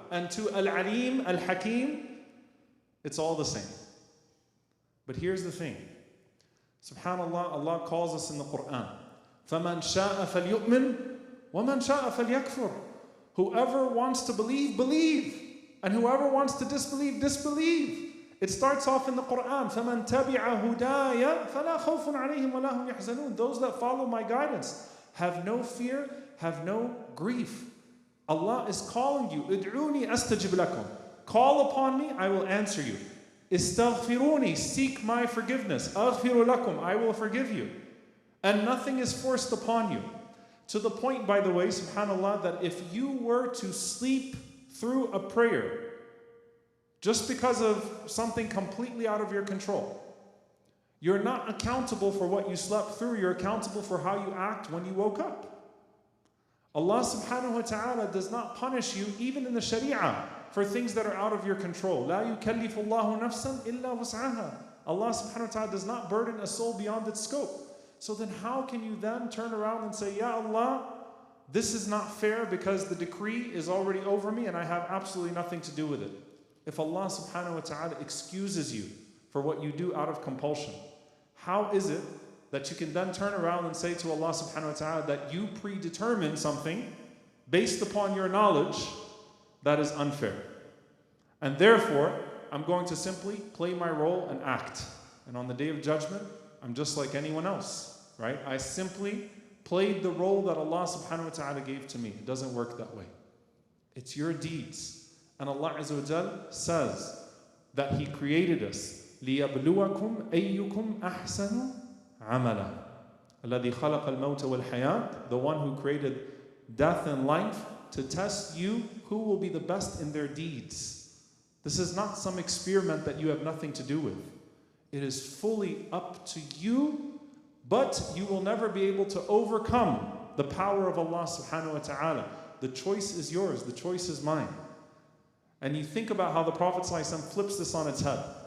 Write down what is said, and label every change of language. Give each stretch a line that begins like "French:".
English: And to Al-Alim, Al-Hakim, it's all the same. But here's the thing. SubhanAllah, Allah calls us in the Qur'an,
Arabic: فَمَنْ شَاءَ فَلْيُؤْمِنْ وَمَنْ شَاءَ فَلْيَكْفُرْ.
English: Whoever wants to believe, believe. And whoever wants to disbelieve, disbelieve. It starts off in the Qur'an,
Arabic: فَمَنْ تَبِعَ هُدَايَ فَلَا خَوْفٌ عَلَيْهِمْ وَلَا هُمْ يَحْزَنُونَ.
English: Those that follow my guidance have no fear, have no grief. Allah is calling you,
Arabic: ادعوني أستجب لكم.
English: Call upon me, I will answer you.
Arabic: استغفروني,
English: seek my forgiveness.
Arabic: أغفر لكم,
English: I will forgive you. And nothing is forced upon you. To the point, by the way, subhanAllah, that if you were to sleep through a prayer just because of something completely out of your control, you're not accountable for what you slept through, you're accountable for how you act when you woke up. Allah subhanahu wa ta'ala does not punish you, even in the Sharia, for things that are out of your control.
Arabic: لا يكلف الله نفسا إلا وسعها.
English: Allah subhanahu wa ta'ala does not burden a soul beyond its scope. So then how can you then turn around and say, Ya Allah, this is not fair because the decree is already over me and I have absolutely nothing to do with it. If Allah subhanahu wa ta'ala excuses you for what you do out of compulsion, how is it that you can then turn around and say to Allah subhanahu wa ta'ala that you predetermine something based upon your knowledge that is unfair? And therefore, I'm going to simply play my role and act. And on the day of judgment, I'm just like anyone else, right? I simply played the role that Allah subhanahu wa ta'ala gave to me. It doesn't work that way. It's your deeds. And Allah Azza wa Jal says that He created us.
Arabic: لِيَبْلُوَكُمْ أَيُّكُمْ أَحْسَنُ عَمَلًا الَّذِي خَلَقَ الْمَوْتَ وَالْحَيَاةَ.
English: The one who created death and life to test you who will be the best in their deeds. This is not some experiment that you have nothing to do with. It is fully up to you, but you will never be able to overcome the power of Allah subhanahu wa ta'ala. The choice is yours, the choice is mine. And you think about how the Prophet ﷺ flips this on its head.